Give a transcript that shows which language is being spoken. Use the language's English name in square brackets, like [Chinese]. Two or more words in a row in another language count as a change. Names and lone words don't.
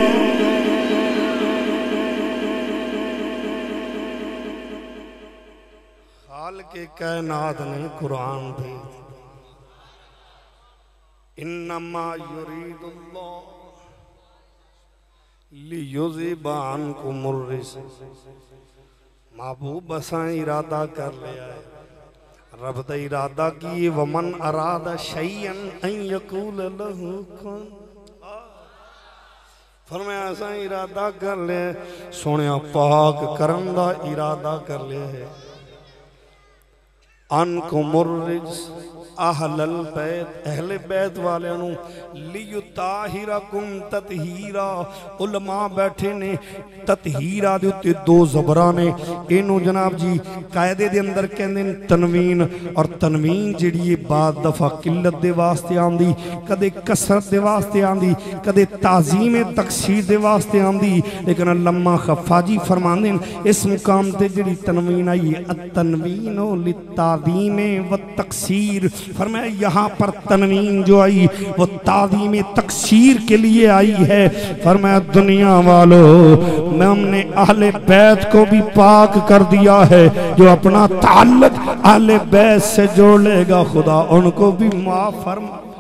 [Punjabi] خالقِ کائنات نے قرآن دے [Arabic] إنما يريد الله ليذهب عنكم الرجس. [Punjabi] محبوب اساں ارادہ کر لیا ہے، رب دا ارادہ کی [Arabic] ومن أراد شيئا أن يقول له كن. [Punjabi] فرمایا اساں ارادہ کر لیا، سوہنیا پاک کرن دا ارادہ کر لیا ہے. [Arabic] عنكم الرجس أهل البيت, [Punjabi] اہلِ بیت والیاں نوں [Arabic] ليطهركم تطهيرا. [Punjabi] علما بیٹھے نے تطہیرا دے اتے دو زبرا نے، اینوں جناب جی قاعدے دے اندر کہندے نے تنوین. اور تنوین جہڑی ہے بعد دفعہ قلت دے واسطے آندی، کدے کثرت دے واسطے آندی، کدے تعظیم تکثیر دے واسطے آندی. لیکن علامہ خفاجی فرماندے نے اس مقام تے جہڑی تنوین آئی ہے [Arabic] التنوين للتعظيم والتكثير. [Urdu] فرمایا یہاں پر تنوین جو آئی وہ تعظیم تکثیر کے لیے آئی ہے. فرمایا دنیا والوں میں ہم نے اہلِ بیت کو بھی پاک کر دیا ہے، جو اپنا تعلق اہلِ بیت سے جوڑ لے گا خدا ان کو بھی معاف فرما.